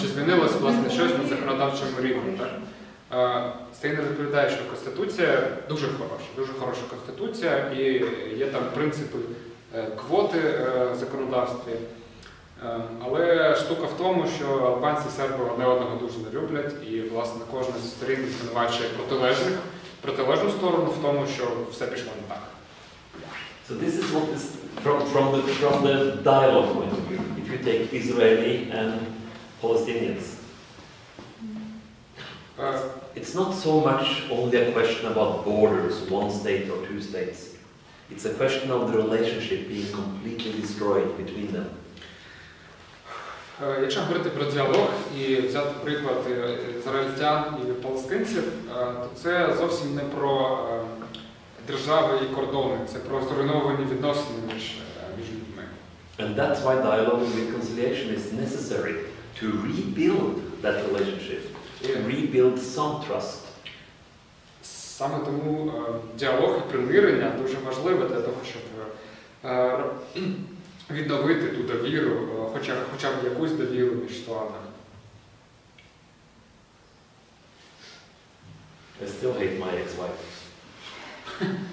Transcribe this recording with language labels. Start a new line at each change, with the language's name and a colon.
Ukrainian: Чи змінилось власне щось на законодавчому рівні? Стейнар відповідає, що Конституція дуже хороша Конституція, і є там принципи квоти в законодавстві. Але штука в тому, що албанці і серби одне одного дуже не люблять, і власне кожна з сторін звинувачує протилежну сторону в тому, що все пішло не так.
English: So this is what is from the dialogue point of view. If you take Israeli and Palestinians, it's not so much only a question about borders, one state or two states. It's a question of the relationship being completely destroyed between them.
Ukrainian: Якщо говорити про діалог і взяти приклад ізраїльтян і палестинців, то це зовсім не про держави і кордони, це про зруйновані відносини між людьми.
English: And that's why dialogue and reconciliation is necessary to rebuild that relationship, to rebuild some trust.
Ukrainian: Саме тому діалог і примирення дуже важливе для того, щоб відновити ту довіру, хоча б якусь довіру між сторонами.
English: I still hate my ex-wife.